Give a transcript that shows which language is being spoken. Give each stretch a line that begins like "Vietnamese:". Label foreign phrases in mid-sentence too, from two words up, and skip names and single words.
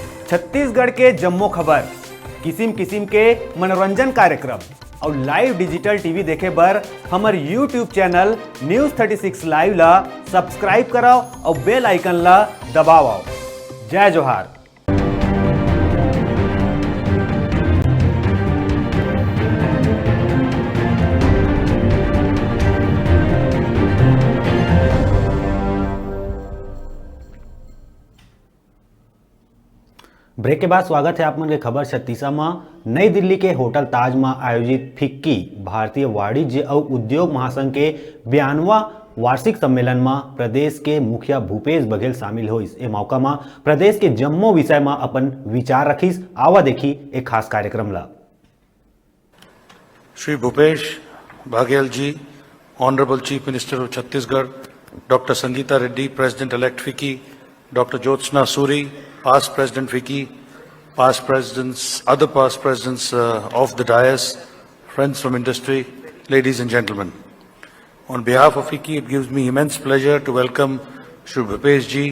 Chhattisgarhi: छत्तीसगढ़ के जम्मो खबर, किसिम किसिम के मनोरंजन कार्यक्रम और
English: live digital TV
Chhattisgarhi: देखे बर हमर यूट्यूब चैनल न्यूज 36 लाइव ला सब्सक्राइब कराओ और
English: bell icon
Chhattisgarhi: ला दबाओ। जय जोहार। ब्रेक के बाद स्वागत है आप मन के खबर 36 में। नई दिल्ली के होटल ताज में आयोजित फिक्की भारतीय वाणिज्य और उद्योग महासंघ के 92वां वार्षिक सम्मेलन में प्रदेश के मुखिया भूपेश बघेल शामिल हो। इस मौका में प्रदेश के जम्मो विषय में अपन विचार रखीस। आवा देखी एक खास कार्यक्रम ला। श्री भूपेश बघेल जी,
English: Honourable Chief Minister of Chhattisgarh, Doctor Sangeeta Reddy, President Elect FICCI, Doctor Jyotsna Suri, past President Vicky, past presidents, other past presidents of the dais, friends from industry, ladies and gentlemen. On behalf of Vicky, it gives me immense pleasure to welcome Shri Bhupesh ji.